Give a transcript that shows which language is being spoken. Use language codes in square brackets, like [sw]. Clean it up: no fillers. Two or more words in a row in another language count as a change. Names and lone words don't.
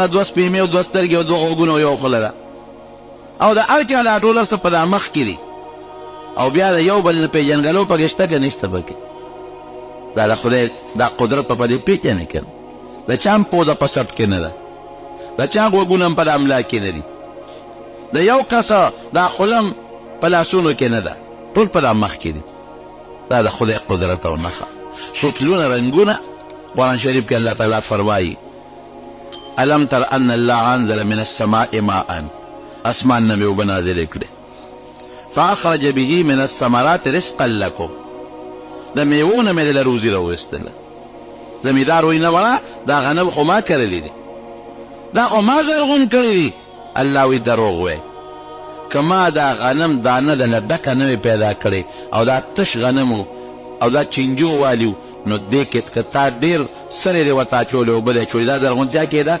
[ps] 2 سپېمې او 2 سترګې او 2 غوږونه او یو خوله ده او د هر چا دا ټول هر څه په دا مخ کې دي او بیا د یو بل نه پېژنګلو پکې شته که نشته پکې دا د خدای دا قدرت په دې پېژنې که د چا هم پوزه په سټ کې نه ده د چا غوږونه هم په د املا کې نه دي د یو کس دا خلم په لاسونو کې نه ده، ټول په دا مخ کې دي. دا د خدای قدرت او نښه. شکلونه رنګونه قرآن شریف کې الله تعالی فرمایي [ar] الم تر ان الله انزل من السماء ماء، [ps] اسمان نه مې اوبه نازلې کړې، [ar] فاخرج به من الثمرات رزقا لكم، [ps] د میوو نه مې دله روزي راویستله. زمیندار وایي نه وړه دا غنم خو ما کرلي دي، دا خو ما زرغون کړي دي. الله وایي دروغ وایي، که ما دا غنم دانه دله ډکه نه وې پیدا کړې او دا تش غنم او دا چینجو والیو، نو دې کې که تا ډېر سرې دې ورته اچولې اوبه دې اچولې دا زرغونتیا کېده؟